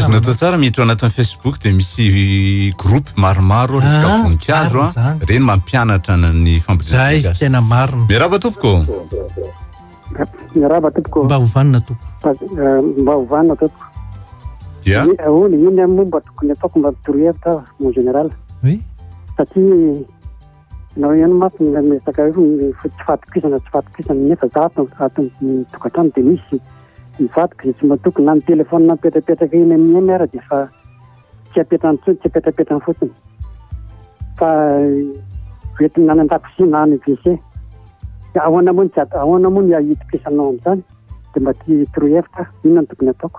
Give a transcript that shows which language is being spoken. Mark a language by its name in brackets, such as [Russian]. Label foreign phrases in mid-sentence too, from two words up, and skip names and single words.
[Malagasy] Azonao atao tsara miditra anatin'ny Facebook de misy groupe maromaro resaka voninkazo reny mampianatra ny fambolena. Zay tena marina. Miarahaba tompoko. Miarahaba tompoko. Mba hovanina tompoko. Mba hovanina tompoko. Dia iny momba tokony ataoko mba torohevitra [French] mon général. [Malagasy] Oui. Satria nao ihany mafy miresaka hoe tsy fatokisana nefa za ato tokantrano de misy mivatika izay tsy matokony na ny telefôna mipetrapetraka iny amin'ny eny ara de fa tsy apetrapetrany fotsiny fa hoentina na an-dakozia na any WC ahoana moa ny ahitokisanao amin'izany de mba ty torohevitra inona no tokony ataoko.